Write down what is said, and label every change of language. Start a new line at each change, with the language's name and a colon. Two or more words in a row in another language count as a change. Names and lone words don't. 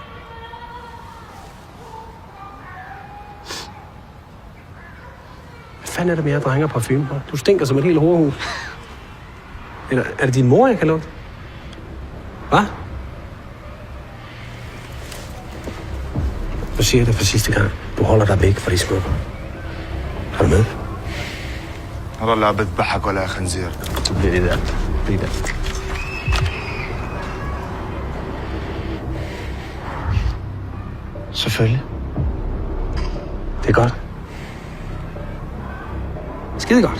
Danish: Hvad fanden er det med jer drenger parfume på? Du stinker som et helt horehus. Eller er det din mor, jeg kan lugte? Hvad? Nu siger jeg det for sidste gang. Du holder dig væk fra de smukke. Er du med?
Arabic: هذا لا بتضحك ولا خنزير.
Danish: Så bliver det der. Bliv der. Selvfølgelig. Det er godt. Skide godt.